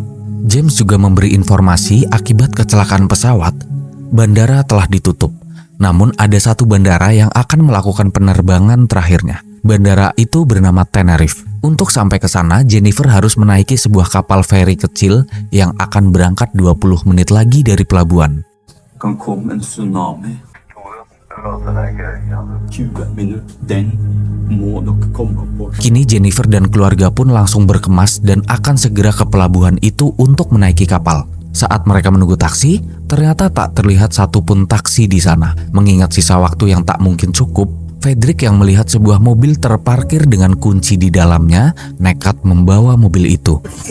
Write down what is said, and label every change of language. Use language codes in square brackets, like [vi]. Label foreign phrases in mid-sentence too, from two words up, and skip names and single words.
[id] James juga memberi informasi akibat kecelakaan pesawat, bandara telah ditutup. Namun ada satu bandara yang akan melakukan penerbangan terakhirnya. Bandara itu bernama Tenerife. Untuk sampai ke sana, Jennifer harus menaiki sebuah kapal feri kecil yang akan berangkat 20 menit lagi dari pelabuhan. [no] Kan komme en tsunami. 20 minutter. Den må dere komme på. [id] Kini Jennifer dan keluarga pun langsung berkemas dan akan segera ke pelabuhan itu untuk menaiki kapal. Saat mereka menunggu taksi, ternyata tak terlihat satupun taksi di sana. Mengingat sisa waktu yang tak mungkin cukup, Fredrik yang melihat sebuah mobil terparkir dengan kunci di dalamnya, nekat membawa mobil itu.